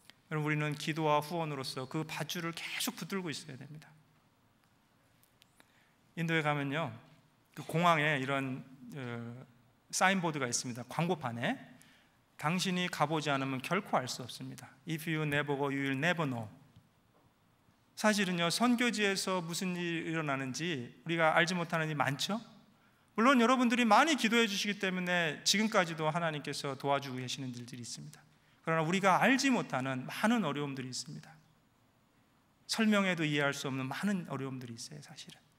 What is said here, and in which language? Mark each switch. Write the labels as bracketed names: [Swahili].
[Korean] 여러분, 우리는 기도와 후원으로서 그 밧줄을 계속 붙들고 있어야 됩니다. 인도에 가면요, 그 공항에 이런 사인보드가 있습니다. 광고판에 당신이 가보지 않으면 결코 알 수 없습니다. [English] If you never go, you will never know. [Korean] 사실은요, 선교지에서 무슨 일이 일어나는지 우리가 알지 못하는 일이 많죠. 물론 여러분들이 많이 기도해 주시기 때문에 지금까지도 하나님께서 도와주고 계시는 일들이 있습니다. 그러나 우리가 알지 못하는 많은 어려움들이 있습니다. 설명해도 이해할 수 없는 많은 어려움들이 있어요, 사실은.